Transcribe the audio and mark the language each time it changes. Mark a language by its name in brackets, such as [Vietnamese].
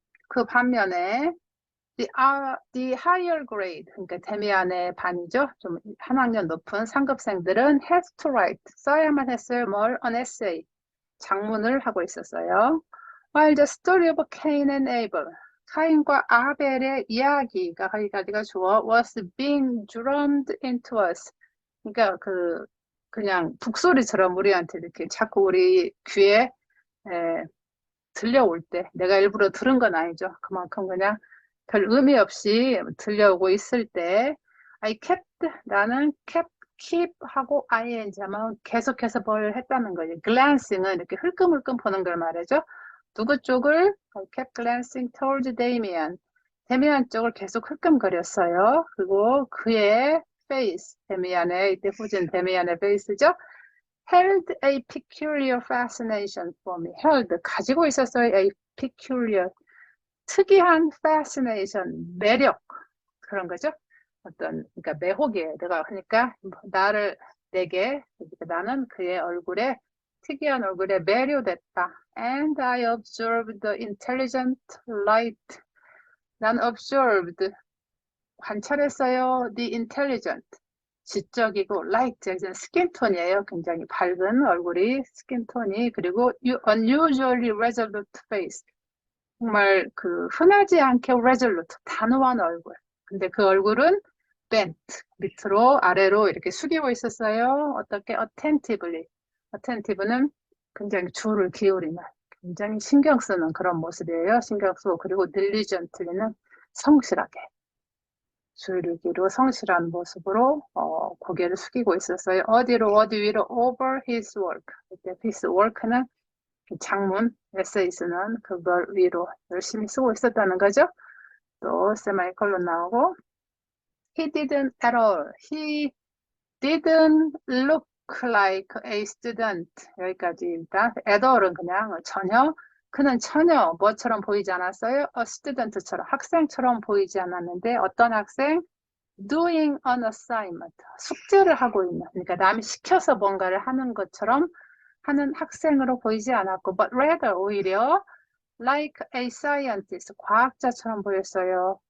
[Korean] 그 반면에 [English] the higher grade, [Korean] 그러니까 데미안의 반이죠. 좀 한 학년 높은 상급생들은 [English] has to write, [Korean] 써야만 했어요. [English] an essay, [Korean] 장문을 하고 있었어요. [English] While the story of Cain and Abel, [Korean] 카인과 아벨의 이야기가 거기까지가 주어 [English] was being drummed into us. [Korean] 그러니까 그냥 북소리처럼 우리한테 이렇게 자꾸 우리 귀에 들려올 때, 내가 일부러 들은 건 아니죠. 그만큼 그냥 별 의미 없이 들려오고 있을 때 나는 keep 하고 ing 하면 계속해서 뭘 했다는 거예요. glancing은 이렇게 흘끔흘끔 보는 걸 말하죠. 누구 쪽을? [English] kept glancing towards Damian. [Korean] 데미안 쪽을 계속 흘끔거렸어요. 그리고 그의 face, 이때 후진 데미안의 face죠. [English] held a peculiar fascination for me. [Korean] 가지고 있었어요. [English] a peculiar [Korean] 특이한 fascination, 매력 그런 거죠. 어떤 그러니까 매혹이에요. 내가 그러니까 내게 그러니까 나는 그의 얼굴에 특이한 얼굴에 매료됐다. [English] And I observed the intelligent light. [Korean] 난 observed 관찰했어요. [English] The intelligent [Korean] 지적이고 light 이제 스킨톤이에요. 굉장히 밝은 얼굴이 스킨톤이 그리고 [English] unusually resolute face. [Korean] 정말 그 흔하지 않게 resolute 단호한 얼굴. 근데 그 얼굴은 bent 밑으로 아래로 이렇게 숙이고 있었어요. 어떻게 attentively. attentive는 굉장히 주를 기울이는 굉장히 신경 쓰는 그런 모습이에요. 신경 쓰고 그리고 diligently는 성실하게 줄이기로 성실한 모습으로 고개를 숙이고 있었어요. 어디 위로 [English] over his work. [Korean] 이때 his work는 장문, 에세이 쓰는 그걸 위로 열심히 쓰고 있었다는 거죠. 또 세마이콜론 나오고 [English] he didn't at all. He didn't look like a student. [Korean] 여기까지입니다. at all은 그냥 전혀 그는 전혀 뭐처럼 보이지 않았어요? [English] a student [Korean] 처럼 학생처럼 보이지 않았는데 어떤 학생? [English] doing an assignment. [Korean] 숙제를 하고 있는 그러니까 남이 시켜서 뭔가를 하는 것처럼 하는 학생으로 보이지 않았고 [English] but rather [Korean] 오히려 [English] like a scientist [Korean] 과학자처럼 보였어요.